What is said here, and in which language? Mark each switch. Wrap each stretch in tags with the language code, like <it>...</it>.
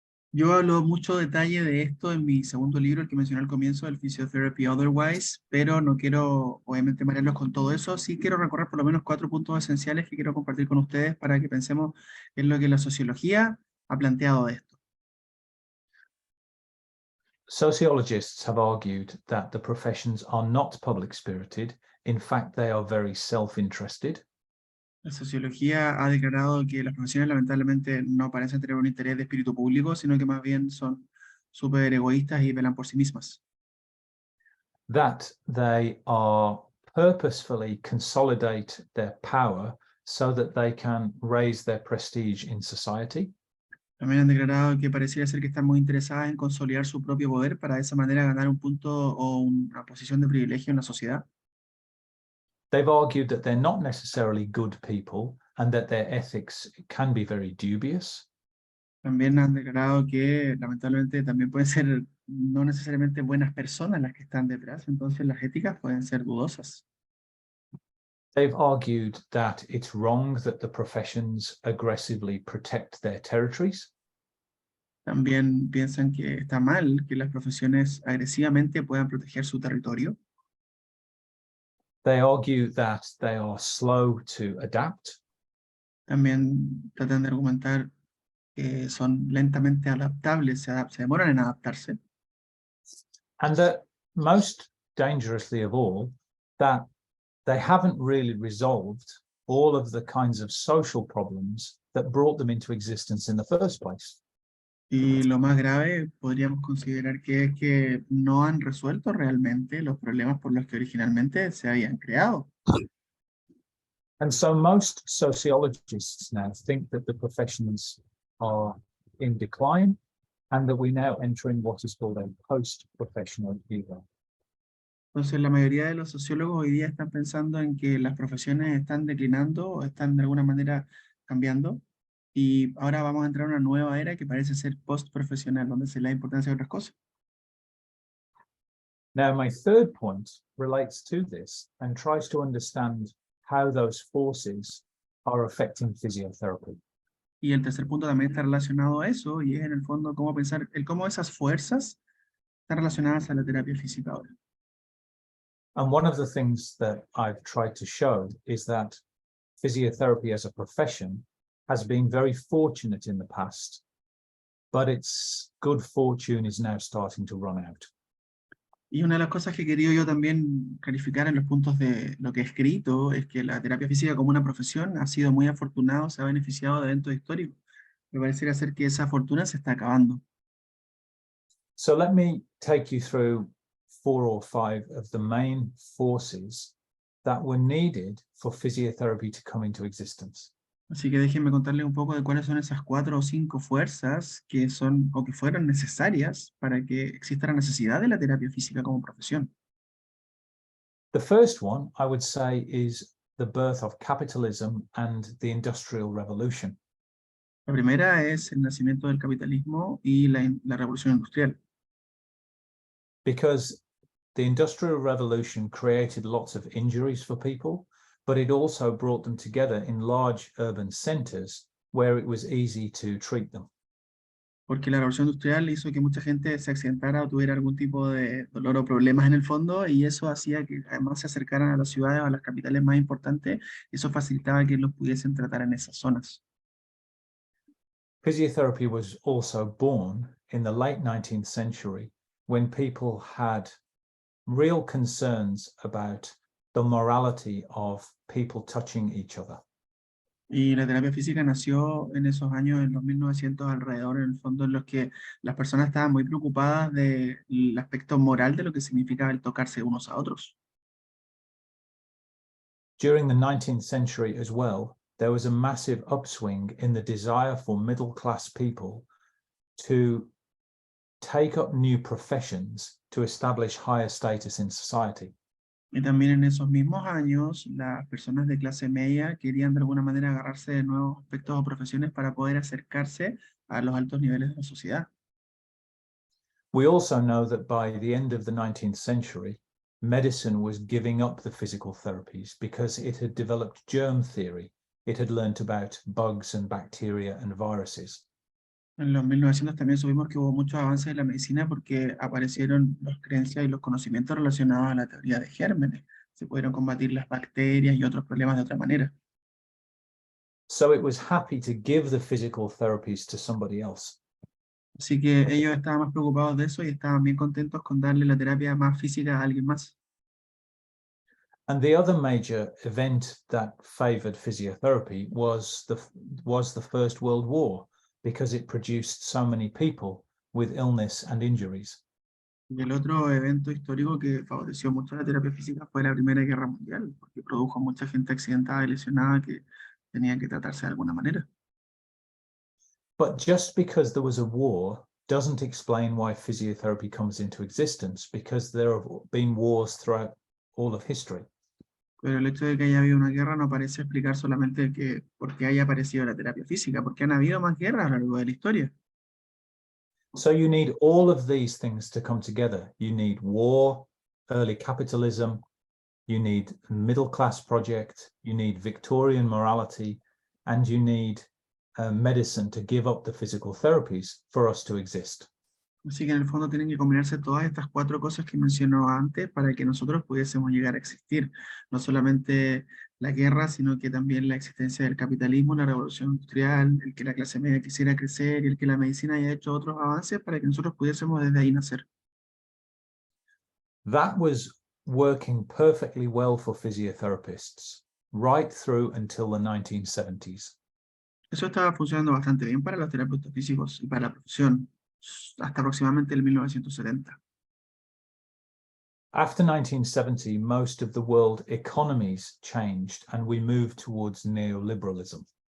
<es>Yo hablo mucho detalle de esto en mi segundo libro, el que mencioné al comienzo, el Physiotherapy Otherwise, pero no quiero obviamente marearlos con todo eso. Sí quiero recorrer por lo menos 4 puntos esenciales que quiero compartir con ustedes para que pensemos en lo que la sociología ha planteado de esto.</es> <en>Sociologists have argued that the professions are not public-spirited. In fact, they are very self-interested.</en> <es>La sociología ha declarado que las profesiones lamentablemente no parecen tener un interés de espíritu público, sino que más bien son súper egoístas y velan por sí mismas.</es> <en>That they are purposefully consolidate their power so that they can raise their prestige in society.</en> <es>También han declarado que pareciera ser que están muy interesadas en consolidar su propio poder para de esa manera ganar un punto o una posición de privilegio en la sociedad.</es> <en>They've argued that they're not necessarily good people and that their ethics can be very dubious.</en> <es>También han declarado que lamentablemente también pueden ser no necesariamente buenas personas las que están detrás, entonces las éticas pueden ser dudosas.</es> <en>They've argued that it's wrong that the professions aggressively protect their territories.</en> <es>También piensan que está mal que las profesiones agresivamente puedan proteger su territorio.</es> <en>They argue that they are slow to adapt.</en> <es>También tratan de argumentar que son lentamente adaptables, se demoran en adaptarse.</es> <en>And that most dangerously of all, that they haven't really resolved all of the kinds of social problems that brought them into existence in the first place.</en> <es>Y lo más grave podríamos considerar que es que no han resuelto realmente los problemas por los que originalmente se habían creado.</es> <en>And so most sociologists now think that the professions are in decline and that we're now entering what is called a post-professional era.</en> <es>Entonces, la mayoría de los sociólogos hoy día están pensando en que las profesiones están declinando o están de alguna manera cambiando. Y ahora vamos a entrar a una nueva era que parece ser post-profesional, donde se le da importancia a otras cosas.</es> <en>Now, my third point relates to this and tries to understand how those forces are affecting physiotherapy.</en> <es>Y el tercer punto también está relacionado a eso, y es en el fondo cómo pensar, el cómo esas fuerzas están relacionadas a la terapia física ahora.</es> <en>And one of the things that I've tried to show is that physiotherapy as a profession has been very fortunate in the past, but its good fortune is now starting to run out.</en> <es>Y una de las cosas que he querido yo también clarificar en los puntos de lo que he escrito es que la terapia física como una profesión ha sido muy afortunado, se ha beneficiado de eventos históricos. Me pareciera ser que esa fortuna se está acabando.</es> <en>So let me take you through 4 or 5 of the main forces that were needed for physiotherapy to come into existence.</en> <es>Así que déjenme contarles un poco de cuáles son esas 4 o 5 fuerzas que son o que fueron necesarias para que exista la necesidad de la terapia física como profesión.</es> <en>The first one, I would say, is the birth of capitalism and the Industrial Revolution.</en> <es>La primera es el nacimiento del capitalismo y la revolución industrial.</es> <en>Because the Industrial Revolution created lots of injuries for people, but it also brought them together in large urban centers where it was easy to treat them.</en> <es>Porque la revolución industrial hizo que mucha gente se accidentara o tuviera algún tipo de dolor o problemas en el fondo, y eso hacía que además se acercaran a las ciudades o a las capitales más importantes, y eso facilitaba que los pudiesen tratar en esas zonas.</es> <en>Physiotherapy was also born in the late 19th century when people had real concerns about the morality of people touching each other.</en> <es>Y la terapia física nació en esos años, en los 1900 alrededor, en el fondo, en los que las personas estaban muy preocupadas del aspecto moral de lo que significa el tocarse unos a otros.</es> <en>During the 19th century as well, there was a massive upswing in the desire for middle-class people to take up new professions to establish higher status in society.</en> <es>Y también en esos mismos años, las personas de clase media querían de alguna manera agarrarse de nuevos aspectos o profesiones para poder acercarse a los altos niveles de la sociedad.</es> <en>We also know that by the end of the 19th century, medicine was giving up the physical therapies because it had developed germ theory. It had learnt about bugs and bacteria and viruses.</en> <es>En los 1900 también supimos que hubo muchos avances en la medicina porque aparecieron las creencias y los conocimientos relacionados a la teoría de gérmenes. Se pudieron combatir las bacterias y otros problemas de otra manera.</es> <en>So it was happy to give the physical therapies to somebody else.</en> <es>Así que ellos estaban más preocupados de eso y estaban bien contentos con darle la terapia más física a alguien más.</es> <en>And the other major event that favored physiotherapy was the First World War, because it produced so many people with illness and injuries.</en> <es>Y el otro evento histórico que favoreció mucho la terapia física fue la Primera Guerra Mundial, porque produjo mucha gente accidentada y lesionada que tenían que tratarse de alguna manera.</es> <en>But just because there was a war doesn't explain why physiotherapy comes into existence, because there have been wars throughout all of history.</en> <es>Pero el hecho de que haya habido una guerra no parece explicar solamente que por qué haya aparecido la terapia física, porque han habido más guerras a lo largo de la historia.</es> <en>So you need all of these things to come together. You need war, early capitalism, you need a middle class project, you need Victorian morality, and you need medicine to give up the physical therapies for us to exist.</en> <es>Así que en el fondo tienen que combinarse todas estas 4 cosas que mencionó antes para que nosotros pudiésemos llegar a existir. No solamente la guerra, sino que también la existencia del capitalismo, la revolución industrial, el que la clase media quisiera crecer y el que la medicina haya hecho otros avances para que nosotros pudiésemos desde ahí nacer.</es> <en>That was working perfectly well for physiotherapists right through until the 1970s.</en> <es>Eso estaba funcionando bastante bien para los terapeutas físicos y para la profesión, hasta aproximadamente el 1970.</es> <en>After 1970, most of the world economies changed and we moved towards neoliberalism.</en>